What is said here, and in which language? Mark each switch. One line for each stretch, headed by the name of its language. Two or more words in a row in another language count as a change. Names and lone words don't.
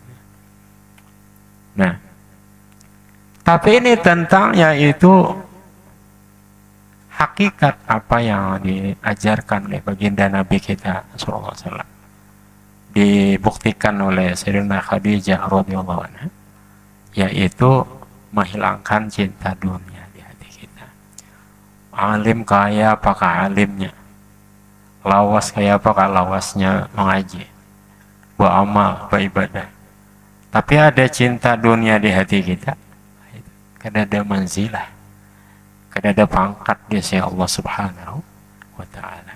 Indonesian: Nah, tapi ini tentang yaitu hakikat apa yang diajarkan oleh baginda Nabi kita
Arabic: صلى الله عليه وسلم,
Indonesian: dibuktikan oleh Sayyidina Khadijah
Arabic: رضي الله عنها,
Indonesian: yaitu menghilangkan cinta dunia di hati kita.
Banjar: Alim kaya apakah alimnya, lawas kaya apakah lawasnya mengaji, beramal, beribadah, tapi ada cinta dunia di hati kita, kada ada manzilah, kada ada pangkat di sisi Allah
Arabic: سبحانه وتعالى.